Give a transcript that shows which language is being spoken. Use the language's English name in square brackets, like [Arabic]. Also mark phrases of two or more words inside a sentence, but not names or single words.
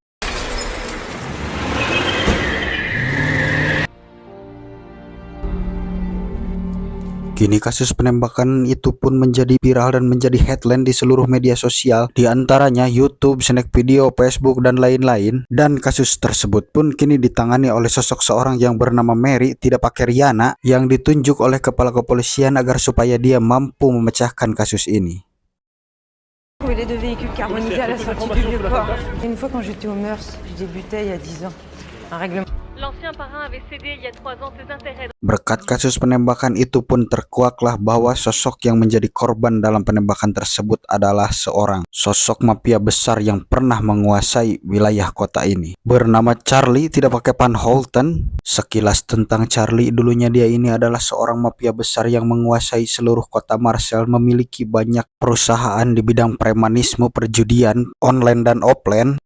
[Indonesian] Kini kasus penembakan itu pun menjadi viral dan menjadi headline di seluruh media sosial, di antaranya YouTube, Snack Video, Facebook, dan lain-lain. Dan kasus tersebut pun kini ditangani oleh sosok seorang yang bernama Mary, tidak pakai Rihanna, yang ditunjuk oleh kepala kepolisian agar supaya dia mampu memecahkan kasus ini. [French] Les deux véhicules carbonisés à la sortie du Vieux-Port. Une fois quand j'étais au Meurs, je débutais il y a 10 ans. Un règlement. L'ancien parrain avait cédé il y a 3 ans ses intérêts. [Indonesian] Berkat kasus penembakan itu pun terkuaklah bahwa sosok yang menjadi korban dalam penembakan tersebut adalah seorang sosok mafia besar yang pernah menguasai wilayah kota ini. Bernama Charlie, tidak pakai Van Houten. Sekilas tentang Charlie, dulunya dia ini adalah seorang mafia besar yang menguasai seluruh kota Marseille, memiliki banyak perusahaan di bidang premanisme, perjudian, online dan offline.